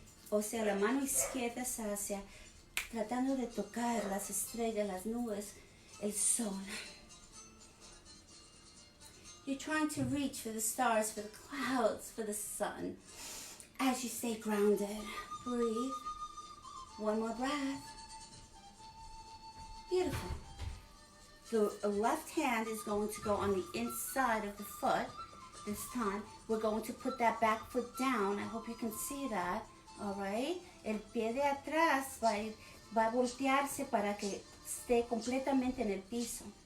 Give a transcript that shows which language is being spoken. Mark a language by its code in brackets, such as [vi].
[es] O sea, la mano izquierda está hacia, tratando de tocar las estrellas, las nubes, el sol. [en] You're trying to reach for the stars, for the clouds, for the sun. As you stay grounded, breathe. One more breath. Beautiful. The left hand is going to go on the inside of the foot. This time, we're going to put that back foot down. I hope you can see that. All right. [es] El pie de atrás va a voltearse para que esté completamente en el piso.